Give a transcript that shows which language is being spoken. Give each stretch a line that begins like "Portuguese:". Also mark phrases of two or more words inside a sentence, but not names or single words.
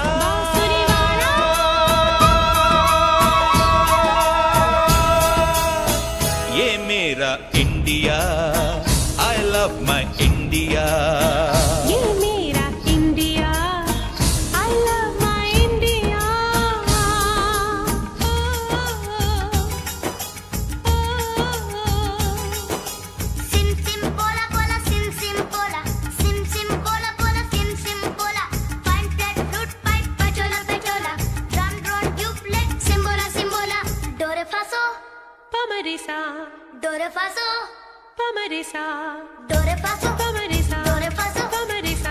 Hindi: बांसुरी वाला। ये मेरा इंडिया,
English: I love my India।
Hindi: ये मेरा इंडिया,
English: I love my India। Sim sim bola bola sim sim bola, sim sim bola bola sim sim bola, fine flat flute pipe pachola pachola, drum drone tubeless simbola simbola, do re fa so पमरिसा, do re fa so पमरिसा, do re fa so पमरिसा, do re fa so पमरिसा।